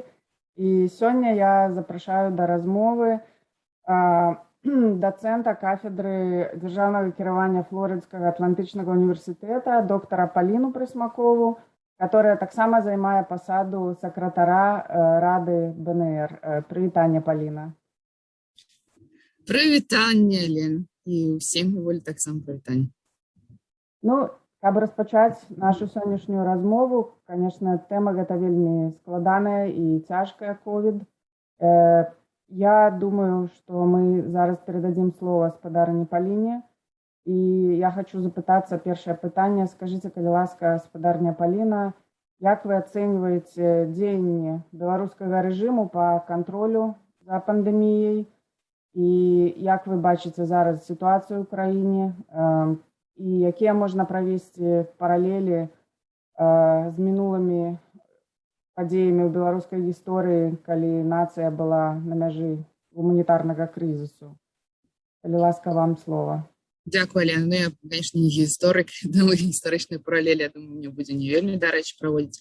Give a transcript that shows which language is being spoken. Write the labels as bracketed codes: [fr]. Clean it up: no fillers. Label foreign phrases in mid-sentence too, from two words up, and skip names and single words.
[be] І сёння я запрашаю да размовы доцента кафедры дзяржаўнага кіравання Флоридскага Атлантычнага універсітэта, доктара Поліну Прысмакову, которая таксама займае пасаду сакратара Рады БНР. Прывітанне, Поліна. Прывітанне, Лен. І ўсім Волі таксама прывітанне. Ну, каб распачаць нашу сённяшнюю размову, конечно, тэма гэта вельмі складаная і цяжкая COVID. [ru] Я думаю, что мы зараз передадим слово спадарыні Полине. И я хочу запытаться, первое пытание. Скажите, [be] калі ласка, спадарня Полина, як вы оцениваете дзеянні беларускага режиму [ru] по контролю за пандемией? [be] И як вы бачыце зараз [ru] ситуацию в Украине? И какие можно провести параллели [be] с минулыми падзеямі ў беларускай гісторыі, калі нацыя была на мяжы гуманітарнага крызісу. Калі ласка, вам слово. [uk] Дякую, Алена. [be] Ну, я, конечно, не гісторык, думаю, гістарычныя паралелі, я думаю, мне будзе не вельмі дарэчы праводзіць.